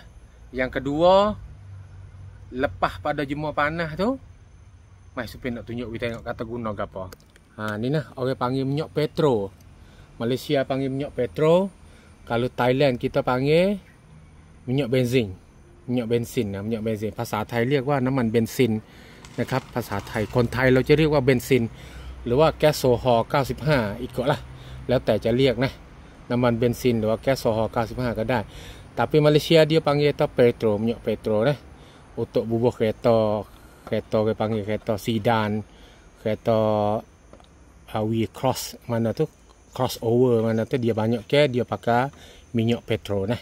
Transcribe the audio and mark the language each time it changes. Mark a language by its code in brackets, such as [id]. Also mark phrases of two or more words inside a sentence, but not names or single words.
[ms] Yang kedua, lepas pada jemur panas tu, mai Supi nak tunjuk kita tengok kata guna apa. Ni nah orang panggil minyak petro. Malaysia panggil minyak petro. Kalau Thailand kita panggil minyak benzin. Minyak benzin. [th] ภาษาไทยเรียกว่าน้ำมันเบนซินนะครับภาษาไทยคนไทยเราจะเรียกว่าเบนซินหรือว่าแก๊สโซฮอล์95อีกก็ละแล้วแต่จะเรียกนะน้ำมันเบนซินหรือว่าแก๊สโซฮอล์95ก็ได้ [ms] tapi Malaysia dia panggil itu petro, minyak petro nah. Untuk bubuh kereta dia panggil kereta sedan, kereta we cross mana tu, crossover mana tu, dia banyak ke dia pakai minyak petro nah.